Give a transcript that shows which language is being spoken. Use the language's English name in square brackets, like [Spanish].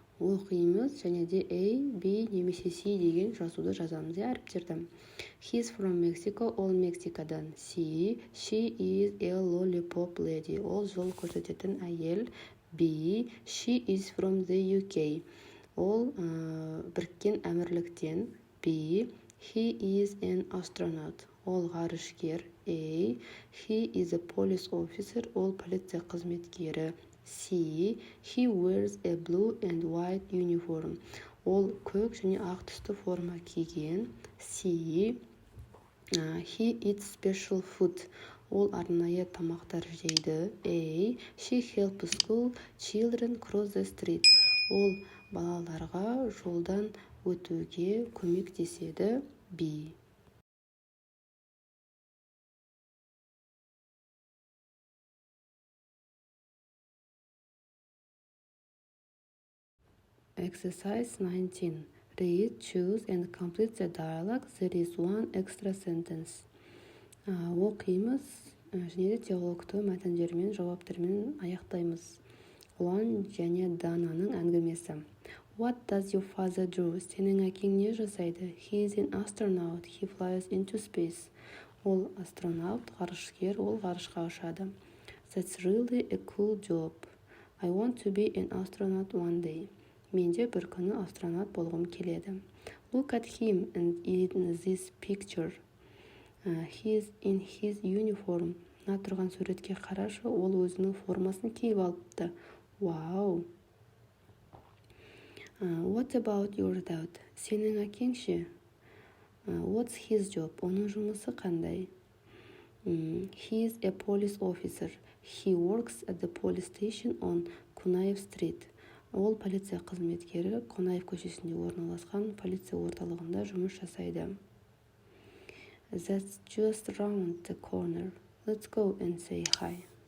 [Kazakh] Оқимыз және де A, B немесе C деген жазуды жазамыз әріптерді. [English] He's from Mexico, [Kazakh] ол Мексикадан. [English] C, she is a lollipop lady. [Kazakh] Ол жол көрсететін әйел. [English] B, she is from the UK. [Kazakh] Ол Біріккен Әмірліктен. [English] B, he is an astronaut. [Kazakh] Ол ғарышкер. [English] A, he is a police officer. [Kazakh] Ол полиция қызметкері. [English] C, he wears a blue and white uniform. [Kazakh] Ол көк және ақ түсті форма киген. [English] C, he eats special food. [Kazakh] Ол арнайы тамақтар жейді. [English] A, she helps school children cross the street. [Kazakh] Ол балаларға жолдан өтуге көмектеседі. [English] B. Exercise 19. Read, choose and complete the dialogue. There is one extra sentence. [Kazakh] Оқимыз және де диалогты мәтіндермен, жауаптармен аяқтаймыз. Улан және Дананың әңгімесі. [English] What does your father do? [Kazakh] Сенің әкең не жасайды? [English] He is an astronaut. He flies into space. [Kazakh] Ол астронавт, ғарышкер, ол ғарышқа ұшады. [English] That's really a cool job. I want to be an astronaut one day. [Kazakh] Менде бір күні астронавт болғым келеді. [English] Look at him in this picture. He is in his uniform. [Kazakh] Мына тұрған суретке қарашы, ол өзінің формасын киіп алыпты. Wow, [English] What about your dad? [Kazakh] Сенің әкең ше? [English] What's his job? [Kazakh] Оның жұмысы қандай? [English] He is a police officer. He works at the police station on Kunaev Street. [Kazakh] Ол полиция қызметкері Қонаев көшесінде орналасқан полиция орталығында жұмыс жасайды. [English] That's just round the corner. Let's go and say hi.